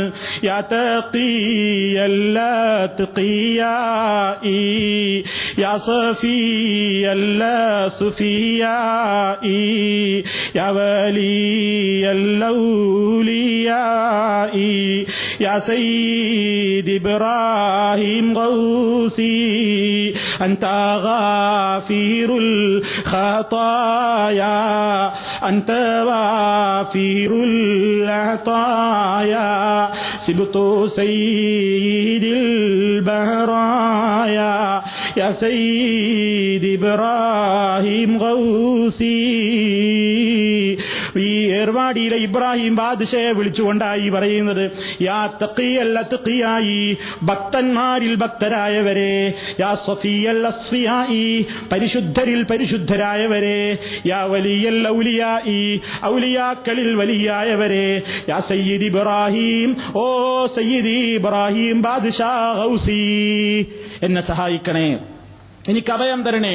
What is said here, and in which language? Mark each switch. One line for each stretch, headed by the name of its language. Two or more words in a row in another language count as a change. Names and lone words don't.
Arabic: يا تقي الأتقياء يا صفي الأصفياء أصفياء يا ولي الأولياء يا سيد إبراهيم غوثي أنت غافر الخطايا أنت غافر العطايا سبط سيد البرايا يا سيد إبراهيم غوثي
Malayalam: ഈ ഏർവാടിയിലെ ഇബ്രാഹിം ബാദ്ഷയെ വിളിച്ചുകൊണ്ടായി പറയുന്നത്,
Arabic: يا تقي الأتقياء,
Malayalam: ഭക്തന്മാരിൽ ഭക്തരായവരെ,
Arabic: يا صفي الأصفياء,
Malayalam: പരിശുദ്ധരിൽ പരിശുദ്ധരായവരെ,
Arabic: يا ولي الأولياء,
Malayalam: ഔലിയാക്കളിൽ വലിയായവരെ,
Arabic: يا سيد إبراهيم,
Malayalam: ഓ സയ്യിദി ഇബ്രാഹിം ബാദ്ഷാ ഗൗസി, എന്നെ സഹായിക്കണേ, എനിക്ക് അഭയം തരണേ.